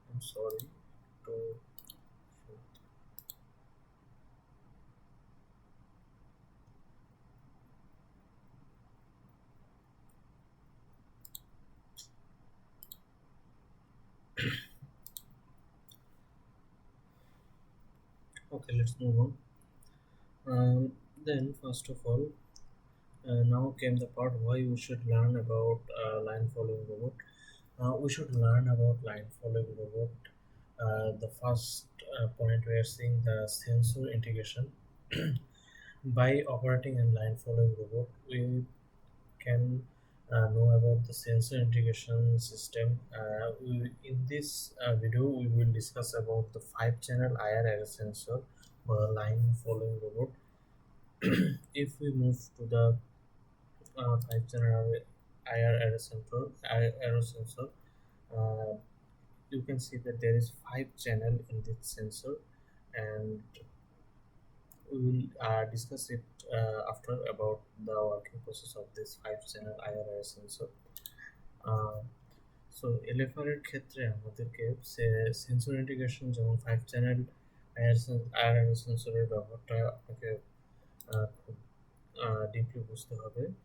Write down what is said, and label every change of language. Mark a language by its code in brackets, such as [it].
[en] Sorry তো okay, let's move on. Then first of all, now came the part why we should learn about line following robot. We should learn about line following robot. The first point we are seeing the sensor integration. By operating a line following robot, we can know about the sensor integration system. In this video, we will discuss about the 5-channel IR array sensor or line following robot. If we move to the 5-channel IR array sensor, uh, you can see that there is 5 channel in this sensor, and we will discuss it after about the working process of this 5-channel IR sensor. [bn] So এলএফআর এর ক্ষেত্রে আমাদেরকে sensor integration যেমন 5 channel IR সেন্সরের ব্যবহারটা আপনাকে খুব deeply বুঝতে হবে।